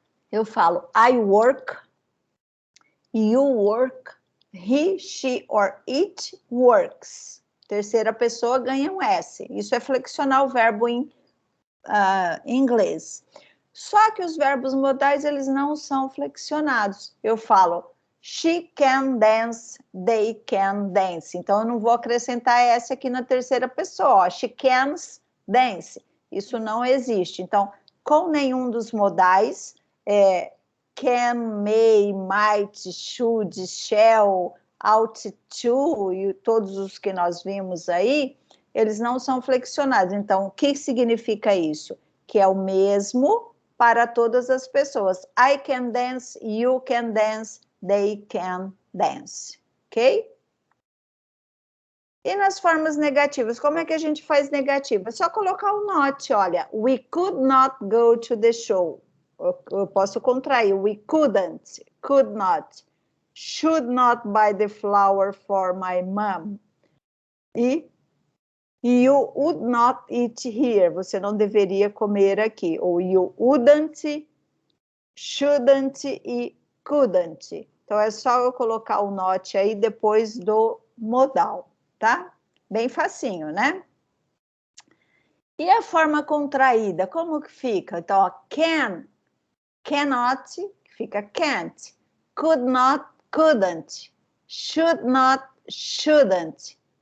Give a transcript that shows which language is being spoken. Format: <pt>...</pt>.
<pt>Eu falo,</pt> <en>I work, you work, he, she or it works.</en> <pt>Terceira pessoa ganha um S. Isso é flexionar o verbo em inglês. Só que os verbos modais, eles não são flexionados. Eu falo,</pt> <en>she can dance, they can dance.</en> <pt>Então, eu não vou acrescentar S aqui na terceira pessoa. Ó,</pt> <en>she can dance.</en> <pt>Isso não existe. Então, com nenhum dos modais, can, may, might, should, shall, ought to, e todos os que nós vimos aí, eles não são flexionados. Então, o que significa isso? Que é o mesmo para todas as pessoas.</pt> <en>I can dance, you can dance, they can dance. Ok?</en> <pt>E nas formas negativas, como é que a gente faz negativa? É só colocar o not, olha.</pt> <en>We could not go to the show.</en> <pt>Eu posso contrair.</pt> <en>We couldn't, could not, should not buy the flour for my mom. E you would not eat here.</en> <pt>Você não deveria comer aqui.</pt> <en>Ou you wouldn't, shouldn't e couldn't.</en> <pt>Então, é só eu colocar o not aí depois do modal, tá? Bem facinho, né? E a forma contraída, como que fica? Então, ó, can, cannot, fica can't.</pt> <en>Could not, couldn't. Should not, shouldn't.</en>